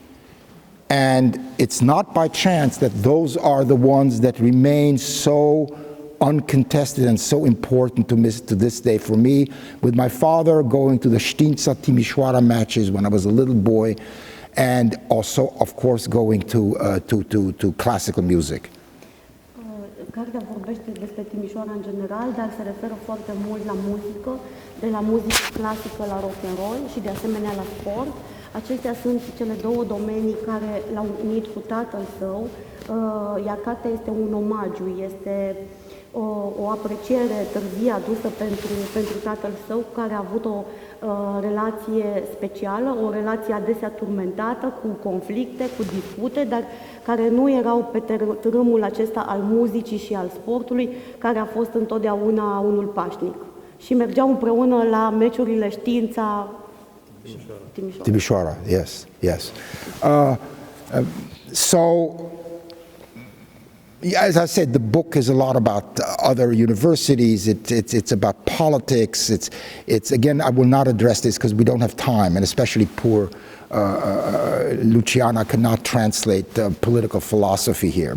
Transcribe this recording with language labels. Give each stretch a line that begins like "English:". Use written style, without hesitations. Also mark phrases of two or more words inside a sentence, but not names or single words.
English: And it's not by chance that those are the ones that remain so uncontested and so important to this day for me, with my father going to the Știința Timișoara matches when I was a little boy, and also, of course, going to classical music.
Romanian: Cartea vorbește despre Timișoara în general, dar se referă foarte mult la muzică, de la muzică clasică la
English: rock and roll
Romanian: și de asemenea la sport. Acestea sunt cele două domenii care l-au unit cu tatăl său, iar cartea este un omagiu, este o apreciere târzie adusă pentru tatăl său, care a avut o relație specială, o relație adesea turmentată, cu conflicte, cu dispute, dar care nu erau pe tărâmul acesta al muzicii și al sportului, care a fost întotdeauna unul pașnic. Și mergeau împreună la meciurile Știința Timișoara,
English: yes. So, as I said, the book is a lot about other universities. It's about politics. It's again, I will not address this because we don't have time, and especially poor Luciana cannot translate political philosophy here.